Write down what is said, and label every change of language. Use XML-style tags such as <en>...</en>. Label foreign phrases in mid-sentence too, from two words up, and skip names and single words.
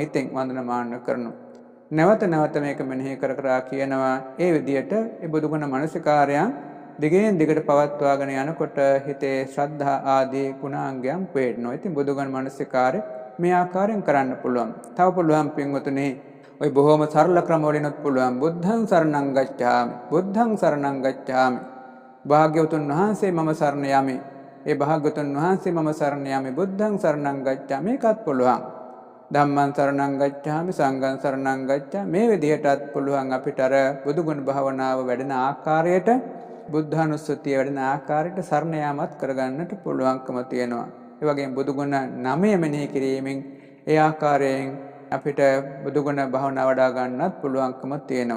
<si>හිතෙන් වන්දනමාන කරනවා. නැවත නැවත මේක මෙනෙහි කර කර කියනවා. ඒ විදිහට ඒ බුදුගුණ මනසිකාරයන් දිගින් දිගට පවත්වාගෙන යනකොට හිතේ ශ්‍රද්ධා ආදී ගුණාංගයන් පේනවා. ඉතින් බුදුගුණ මනසිකාරය මේ ආකාරයෙන් කරන්න පුළුවන්. තව පුළුවන් පින්වතුනි, ඔය බොහොම සරල ක්‍රම වලිනුත් පුළුවන්.</si> <pi>බුද්ධං සරණං ගච්ඡාමි, බුද්ධං සරණං ගච්ඡාමි,</pi> <si>භාග්‍යවතුන් වහන්සේ මම සරණ යමි, ඒ භාග්‍යවතුන් වහන්සේ මම සරණ යමි,</si> <pi>බුද්ධං සරණං ගච්ඡාමි.</pi> <si>මේකත් පුළුවන්.</si> <pi>ධම්මං සරණං ගච්ඡාමි, සංඝං සරණං ගච්ඡාමි.</pi> <si>මේ විදිහටත් පුළුවන් අපිට අර බුදුගුණ භාවනාව වැඩෙන ආකාරයට, බුද්ධානුස්සතිය වැඩෙන ආකාරයට සරණ යාමත් කරගන්නට පුළුවන්කම තියෙනවා. ඒ වගේම බුදුගුණ 9 මෙනෙහි කිරීමෙන් ඒ ආකාරයෙන් අපිට බුදුගුණ භාවනාව වඩා ගන්නත් පුළුවන්කම තියෙනවා.</si>